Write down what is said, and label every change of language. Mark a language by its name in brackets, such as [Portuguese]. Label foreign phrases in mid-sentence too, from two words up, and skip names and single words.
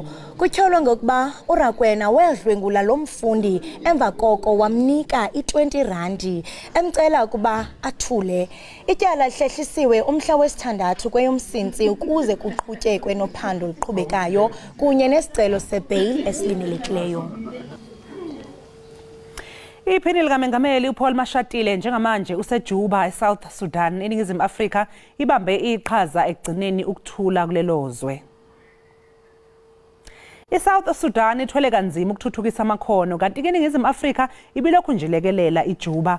[Xhosa] Kutyholwa ngokuba uRakwena wedlwengula lo mfundi emva koko wamnika i-R20 emcela ukuba athule. Ityala lihlehlisiwe umhla wesi-6 kweyoMsintsi ukuze kuqhutyekwe nophando luqhubekayo kunye nesicelo sebail esilindelekileyo. [Zulu] Iphini likaMengameli uPaul Mashatile njengamanje useJuba eSouth Sudan eNingizimu Afrika ibambe iqhaza ekugcineni ukuthula kulelozwe. ISouth Sudan ithwele kanzima ukuthuthukisa amakhono kanti iNingizimu Afrika ibilokhu nje lekelela iJuba.